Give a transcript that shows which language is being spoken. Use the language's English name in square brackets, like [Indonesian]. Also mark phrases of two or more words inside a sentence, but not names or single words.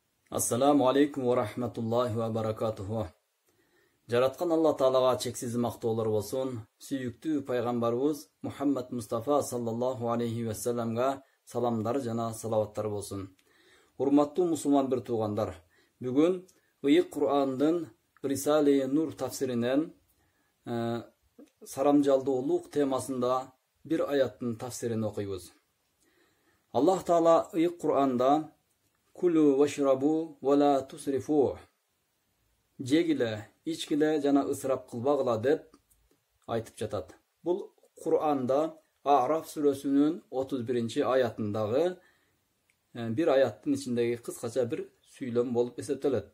[Arabic] السلام عليكم ورحمة الله وبركاته. [Kyrgyz] Жараткан Алла Таалага чексиз мактоолор болсун. Сүйүктүү пайгамбарыбыз Мухаммад Мустафа [Arabic] صلى الله عليه وسلم [Kyrgyz] саламдар жана салаваттар болсун. Урматтуу мусулман бир туугандар, бүгүн Ыйык Кур'андын Рисале Нур тафсиринен сарамжалдуулук темасында бир аяттын тафсирин окуйбуз. Аллах Таала Ыйык Кур'анда [Arabic] كلوا واشربوا ولا تسرفوا. [Kyrgyz] Жегиле, ичкиле жана ысырап кылбагыла деп айтып жатат. Бул Кур'анда А'раф сүрөсүнүн 31-аятындагы бир аяттын ичиндеги кыскача бир сүйлөм болуп эсептелет.